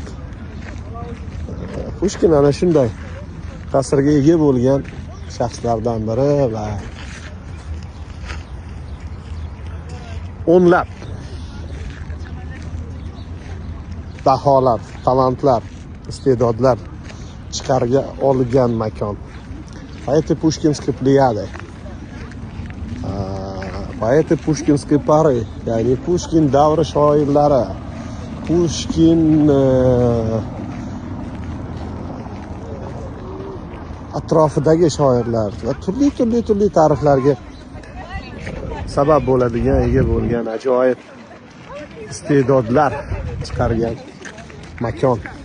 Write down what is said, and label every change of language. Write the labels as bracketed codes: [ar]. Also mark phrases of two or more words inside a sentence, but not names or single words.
[uz] Pushkin ana shunday ta'sirga ega bo'lgan shaxslardan biri va o'nlab daholar, talantlar, iste'dodlar chiqarga olgan makon. [ru] Поэты Пушкинской плеяды. Поэты Пушкинской пары, [uz] ya'ni Pushkin davri shoirlari, Pushkin atrofidagi shoirlar va turli ta'riflarga sabab bo'ladigan, ega bo'lgan ajoyib iste'dodlar chiqargan makon.